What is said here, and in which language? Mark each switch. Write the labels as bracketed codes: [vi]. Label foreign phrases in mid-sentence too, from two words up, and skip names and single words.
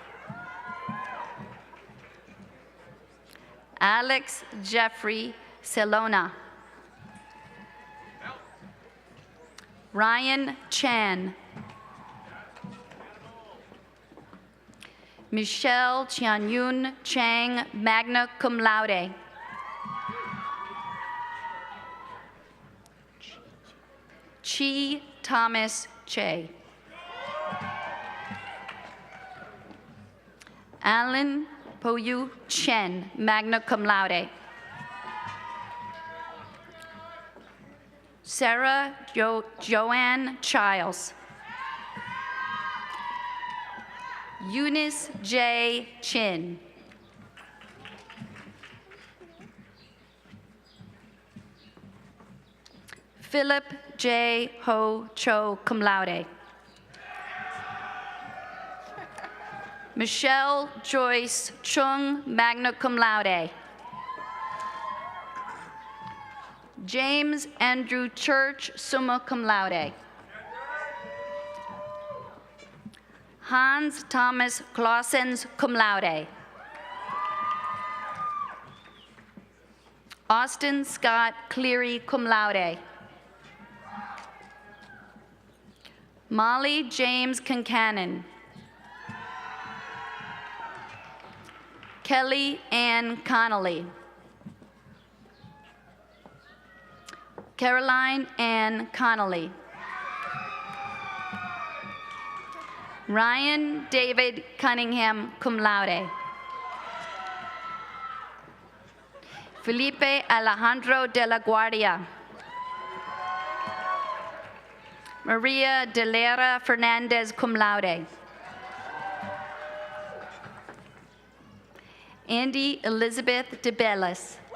[en] Alex Jeffrey Celona. Ryan Chan. Michelle Chianyun Chang, [la] magna cum laude. [en] Chi Thomas Che. Alan Poyu Chen, [la] magna cum laude. [en] Sarah Joanne Childs. Eunice J. Chin. Philip J. Ho Cho, [la] cum laude. [en] Michelle Joyce Chung, [la] magna cum laude. [en] James Andrew Church, [la] summa cum laude. [en] Hans Thomas Clausens, [la] cum laude. [en] Austin Scott Cleary, [la] cum laude. [en] Molly James Concannon. Kelly Ann Connolly. Caroline Ann Connolly. Ryan David Cunningham, [la] cum laude. [en] Felipe Alejandro de la Guardia. Maria de Lera Fernandez, [la] cum laude. [en] Andy Elizabeth de Bellis.